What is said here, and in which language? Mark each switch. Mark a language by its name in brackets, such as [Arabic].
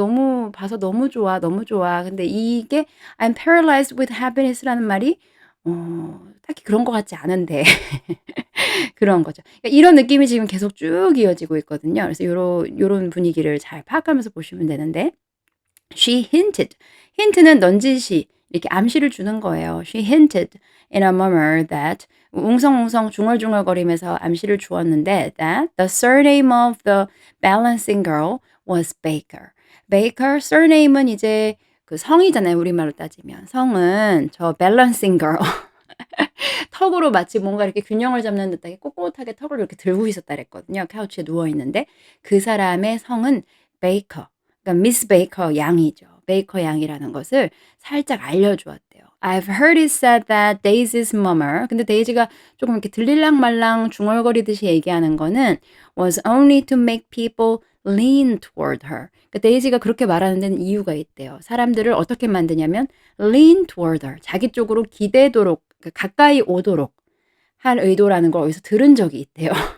[Korean] 너무 봐서 너무 좋아, 너무 좋아." 근데 이게 [English] "I'm paralyzed with happiness." [Korean] 라는 말이 딱히 그런 것 같지 않은데 그런 거죠. 그러니까 이런 느낌이 지금 계속 쭉 이어지고 있거든요. 그래서 요런 분위기를 잘 파악하면서 보시면 되는데 [English] she hinted. [Korean] 힌트는 넌지시 이렇게 암시를 주는 거예요. [English] She hinted in a murmur that [Korean] 웅성웅성 중얼중얼거리면서 암시를 주었는데 [English] that the surname of the balancing girl was Baker. [Korean] Baker surname은 이제 그 성이잖아요, 우리말로 따지면. 성은 저 balancing girl 턱으로 마치 뭔가 이렇게 균형을 잡는 듯하게 꼿꼿하게 턱을 이렇게 들고 있었다 그랬거든요. 카우치에 누워 있는데 그 사람의 성은 베이커. 그러니까 미스 베이커 양이죠. 베이커 양이라는 것을 살짝 알려주었대요. [English] I've heard it said that Daisy's mummer. [Korean] 근데 데이지가 조금 이렇게 들릴랑말랑 중얼거리듯이 얘기하는 거는 [English] was only to make people lean toward her. [Korean] 그러니까 데이지가 그렇게 말하는 데는 이유가 있대요. 사람들을 어떻게 만드냐면 [English] lean toward her. [Korean] 자기 쪽으로 기대도록 가까이 오도록 할 의도라는 걸 어디서 들은 적이 있대요.